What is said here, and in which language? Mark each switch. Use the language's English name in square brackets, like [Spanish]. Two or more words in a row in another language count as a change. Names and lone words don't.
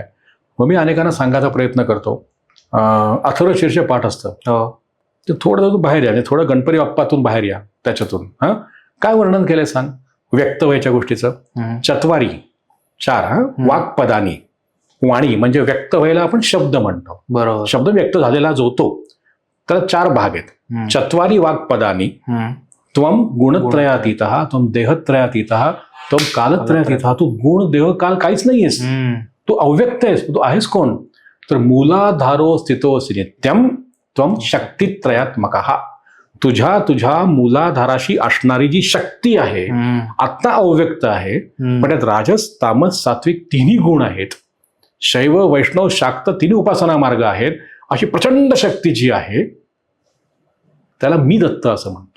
[Marathi] मग मी अनेकांना सांगायचा प्रयत्न करतो. अथर्व शीर्ष पाठ असतं, ते थोडं बाहेर या, थोडं गणपती बाप्पातून बाहेर या, त्याच्यातून काय वर्णन केलंय सांग व्यक्त व्हायच्या गोष्टीचं. [Sanskrit] चत्वारी 4 वाक्पदानी, [Marathi] वाणी म्हणजे व्यक्त व्हायला आपण शब्द म्हणतो. बरोबर, शब्द व्यक्त झालेला जो तो, तर 4 भाग आहेत. [Sanskrit] चत्वारी वाक्पदानी, त्वम गुणत्रयातीतः, त्वम देहत्रयातीतः, त्वम कालत्रयातीतः. [Marathi] तू गुण देह काल काहीच नाहीयेस, तू अव्यक्त आहेस. तू आहेस कोण, तर [Sanskrit] मूलाधारो स्थितोऽसि नित्यम त्वम शक्तित्रयात्मकः. [Marathi] तुझ्या मूलाधाराशी असणारी जी शक्ती आहे आता अव्यक्त आहे, पण त्यात राजस तामस सात्विक तिन्ही गुण आहेत. शैव वैष्णव शाक्त तिन्ही उपासना मार्ग आहेत. अशी प्रचंड शक्ती जी आहे त्याला मी दत्त असं म्हणतो.